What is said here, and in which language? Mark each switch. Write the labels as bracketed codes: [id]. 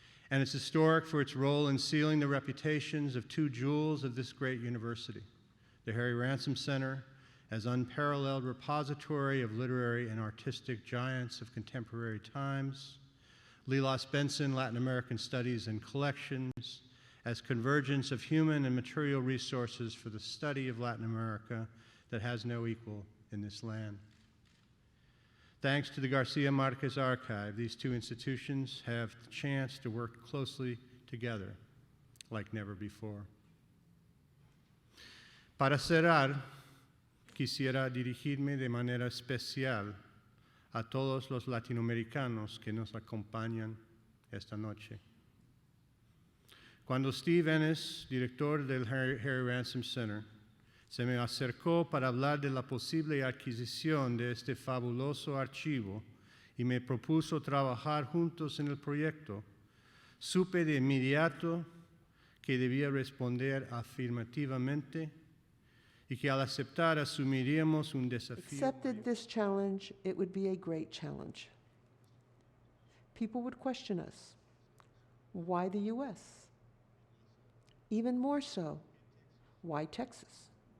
[en] And it's historic for its role in sealing the reputations of two jewels of this great university, the Harry Ransom Center as unparalleled repository of literary and artistic giants of contemporary times, Lilas Benson Latin American Studies and Collections as convergence of human and material resources for the study of Latin America that has no equal in this land. Thanks to the Garcia Márquez Archive, these two institutions have the chance to work closely together like never before. [es] Para cerrar, quisiera dirigirme de manera especial a todos los latinoamericanos que nos acompañan esta noche. Cuando Steve Ennis, director del Harry Ransom Center, se me acercó para hablar de la posible adquisición de este fabuloso archivo y me propuso trabajar juntos en el proyecto, supe de inmediato que debía responder afirmativamente y que al aceptar asumiríamos un desafío. [en] Accepted this challenge, it would be a great challenge. People would question us. Why the U.S.? Even more so, why Texas?